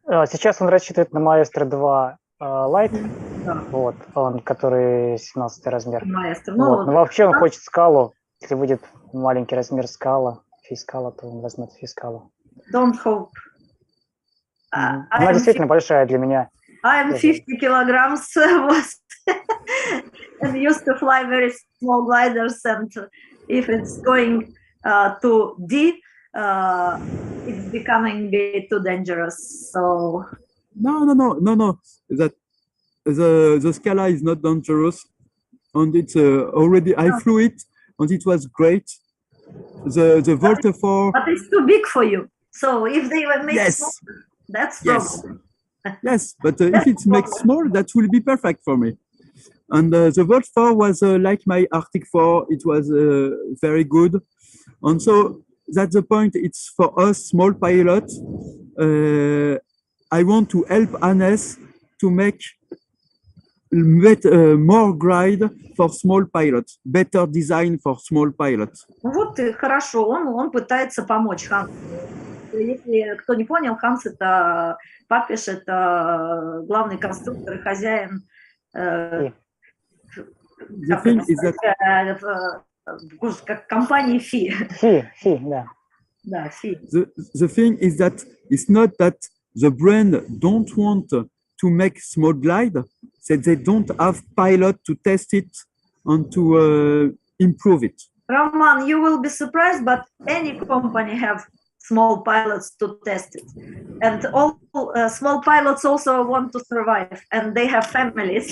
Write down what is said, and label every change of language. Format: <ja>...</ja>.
<ru>Сейчас он рассчитывает на Maestro 2 Light, да. Вот, он, который 17 размер. Maestro. Вот. Но вообще он хочет скалу. Если будет маленький размер скала, Fi-Scala, то он возьмет Fi-Scala.</ru> <en>Don't hope.</en> <ru>Она действительно большая для меня.</ru> <en>I'm 50 kilograms and used to fly very small gliders, and if it's going to D, it's becoming a bit too dangerous. So no. That the Scala is not dangerous, and it's already I flew it, and it was great. The Volta 4. But it's too big for you. So if they will make small, that's problem. Yes, but if it makes small, that will be perfect for me. And the Volt 4 was like my Arctic 4. It was very good. And so that's the point. It's for us, small pilots. I want to help Hannes to make more glide for small pilots, better design for small pilots.</en> <ru>Вот и хорошо, он пытается помочь Хансу. Если кто не понял, Ханс это Папиш, это главный конструктор и хозяин компании Fi. Fi, да. Да, Fi.</ru> <en>The thing is that it's not that the brand don't want to make small glide, that they don't have pilot to test it and to improve it. Roman, you will be surprised, but any company have small pilots to test it, and all small pilots also want to survive, and they have families.</en>